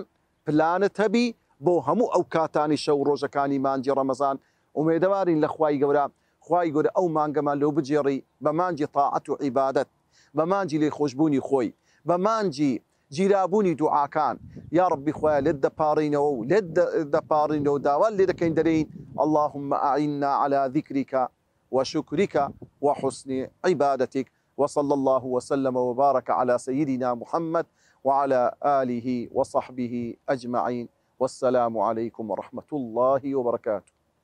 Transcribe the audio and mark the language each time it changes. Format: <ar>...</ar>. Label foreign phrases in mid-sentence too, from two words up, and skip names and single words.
<ckb>پلانت هەبی بۆ هەموو ئەو کاتانی شەو ڕۆژەکانی مانجی ڕەمەزان ومێدەوارین لە خوای گەورە خوای گەورە ئەو مانگەمان لەو بجێڕی بە مانجی تاعەت و عیبادەت بە مانجی لێخۆشبوونی خۆی بە مانجی جیرابوونی دوعاکان</ckb> <ar>یا ربی</ar> <ckb>خوایە لێت دەپاڕینەوە و لێت دەپاڕینەوە داوا لێ دەکەین دەرەین</ckb> <ar>اللهم أعنا على ذكرك وشكرك وحسن عبادتك وصلى الله وسلم وبارك على سيدنا محمد وعلى آله وصحبه أجمعين والسلام عليكم ورحمة الله وبركاته.</ar>